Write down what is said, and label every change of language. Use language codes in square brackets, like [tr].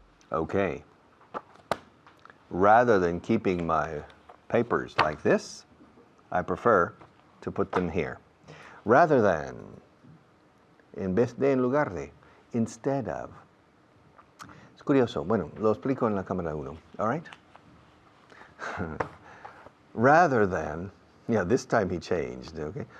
[en] Okay. Rather than keeping my papers like this, I prefer to put them here. Rather than, [es] en vez de, en lugar de, [en] instead of. [es] Es curioso. Bueno, lo explico en la cámara 1. [en] All right? Rather than, yeah, this time he changed, okay?